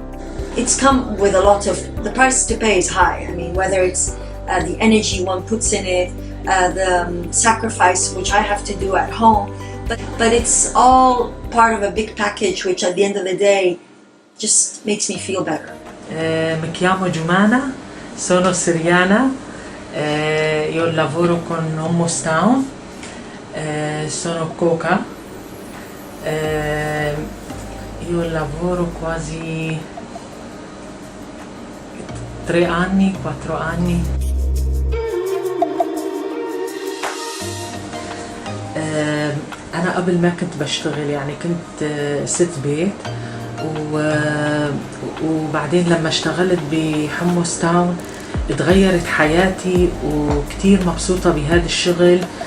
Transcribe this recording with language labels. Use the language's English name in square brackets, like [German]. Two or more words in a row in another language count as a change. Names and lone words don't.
[English] It's come with a lot of. The price to pay is high. I mean, whether it's the energy one puts in it, the sacrifice which I have to do at home, but it's all part of a big package which at the end of the day just makes me feel better. [Italian] Mi chiamo Giumana, sono siriana, io lavoro con HummusTown, sono cuoca, io lavoro quasi 3 anni, 4 anni. [Arabic] أنا قبل ما كنت بشتغل، يعني كنت ست بيت، وبعدين لما اشتغلت بحمص تاون اتغيرت حياتي وكتير مبسوطة بهذا الشغل،